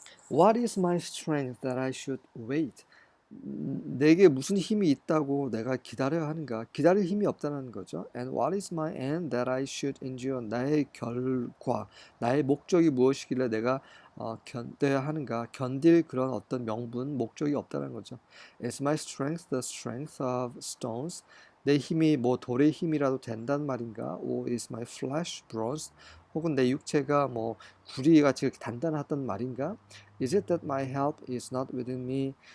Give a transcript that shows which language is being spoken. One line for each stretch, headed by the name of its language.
English: What is my strength that I should wait?
Korean: 내게 무슨 힘이 있다고 내가 기다려야 하는가? 기다릴 힘이 없다는 거죠.
English: And what is my end that I should endure?
Korean: 나의 결과, 나의 목적이 무엇이길래 내가 견뎌야 하는가? 견딜 그런 어떤 명분, 목적이 없다는 거죠.
English: Is my strength the strength of stones?
Korean: 내 힘이 뭐 돌의 힘이라도 된단 말인가?
English: Or is my flesh bronze?
Korean: 혹은 내 육체가 뭐 구리같이 단단하단 말인가?
English: Is it that my help is not within me?